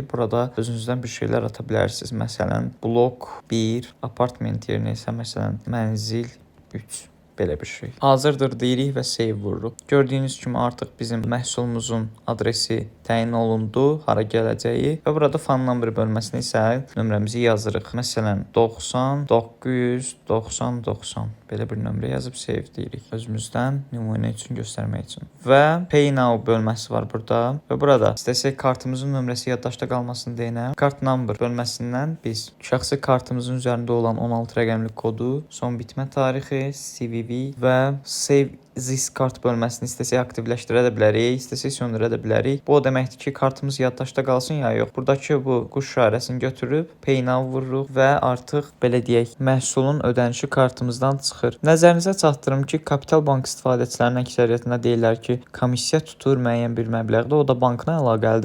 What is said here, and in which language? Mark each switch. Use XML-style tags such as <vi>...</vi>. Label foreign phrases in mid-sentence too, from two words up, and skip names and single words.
<az>Burada özünüzdən bir şeylər ata bilərsiniz. Məsələn, blok 1, apartment yerinə isə məsələn mənzil 3. Belə bir şey. Hazırdır deyirik və save vururuq. Gördüyünüz kimi artıq bizim məhsulumuzun adresi təyin olundu, hara gələcəyi və burada</az> <en>phone number</en> <az>bölməsinə isə nömrəmizi yazırıq. Məsələn, 90 900 90 90 belə bir nömrə yazıb save deyirik. Özümüzdən nümunə üçün göstərmək üçün. Və</az> <en>pay now</en> <az>bölməsi var burada və burada istəsək kartımızın nömrəsi yaddaşda qalmasını deyinəm.</az> <en>Kart number</en> <az>bölməsindən biz şəxsi kartımızın üzərində olan 16 rəqəmli kodu, son bitmə tarixi, CVV və</az> <en>save this kart</en> <az>bölməsini istəsək aktivləşdirə də bilərik, istəsək söndürə də bilərik. Bu o deməkdir ki, kartımız yaddaşda qalsın ya yox. Buradakı bu quş işarəsini götürüb</az> <en>pay now</en> <az>vururuq və artıq belə deyək, məhsulun ödənişi kartımızdan çıxır. Nəzərinizə çatdırım ki, Kapital Bank istifadəçilərinin əksəriyyətinə deyirlər ki, komissiya tutur müəyyən bir məbləğdə, o da bankla əlaqəlidir.</az>